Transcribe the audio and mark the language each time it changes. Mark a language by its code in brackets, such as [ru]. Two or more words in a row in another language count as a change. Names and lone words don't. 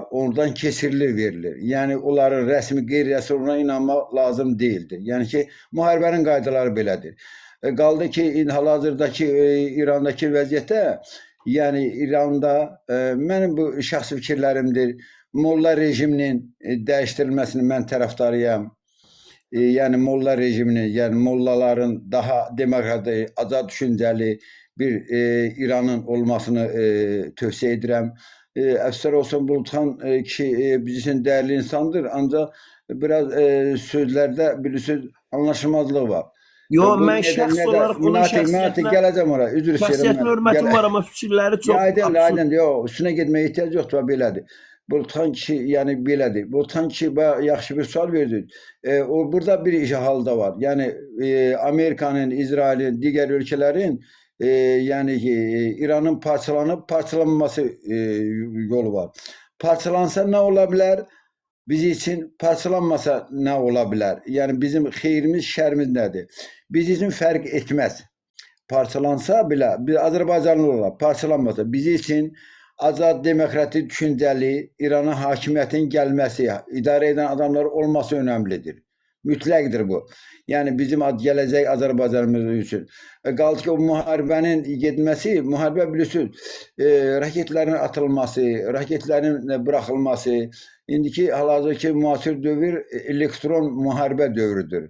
[az] Oradan kesirilir, verilir. Yani onların rəsmi, qeyri-rəsmi ona inanmaq lazım değildir. Yani ki, müharibənin qaydaları belədir. Qaldı ki, hal-hazırdakı İrandakı vəziyyətə, yani İranda, mənim bu şəxsi fikirlərimdir, molla rejiminin dəyişdirilməsini mən tərəfdarıyam. Yani molla rejiminin, yani mollaların daha demokratik, azad düşünceli bir İran'ın olmasını tövsiye edirəm. [tr] Əfsər olsun Bulutxan kişi bizim için değerli insandır, ancak biraz sözlerde bilirsiniz anlaşılmazlığı var. [az] Yo, mən şəxs olaraq onun şəxsiyyətinə gələcəm ora, üzr istəyirəm. Şəxsiyyətinə hörmətim var, amma fikirləri çox Aydın, yox, üstünə getməyə ehtiyac yoxdur, belədir. Bulutxan kişi yani belədir. Bulutxan kişi yaxşı bir sual verdi. Burada bir halda var. [tr] Yani Amerika'nın, İsrail'in, diğer ülkelerin yani İran'ın parçalanması yolu var. Parçalansa ne olabilir? Biz için parçalanmasa ne olabilir? [az] Yani bizim xeyrimiz, şərimiz nədir? [tr] Biz için fərq etmez. Parçalansa bile, [az] biz Azərbaycanlı olaraq parçalanmasa, [tr] biz için [az] azad, demokratik, düşünceli İran'a hakimiyyətin gəlməsi, idarə edən adamlar olması önemlidir. Mütləqdir bu. Yani bizim gələcək Azərbaycanımız üçün. Qaldı ki, o müharibənin getməsi, müharibə bilirsiniz, raketlərin atılması, raketlərin bırakılması, indiki hal-hazırki müasir dövr elektron müharibə dövrüdür.